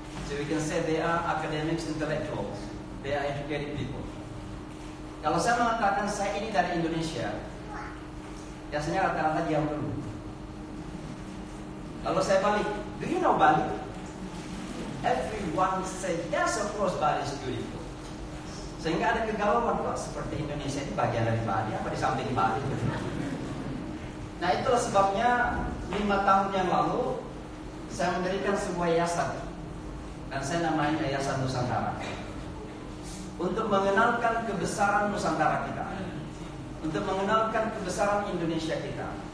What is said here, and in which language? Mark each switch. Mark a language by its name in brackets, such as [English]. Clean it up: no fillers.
[English] So we can say they are academics, intellectuals. They are educated people. [Indonesian] Kalau saya mengatakan saya ini dari Indonesia, biasanya rata-rata diam dulu. Kalau saya balik, [English] do you know Bali? Everyone say yes, of course Bali is beautiful. [Indonesian] Sehingga ada kegalauan, kok seperti Indonesia ini bagian dari Bali apa di samping Bali? Nah, itulah sebabnya 5 tahun yang lalu saya mendirikan sebuah yayasan, dan saya namanya Yayasan Nusantara, untuk mengenalkan kebesaran Nusantara kita, untuk mengenalkan kebesaran Indonesia kita.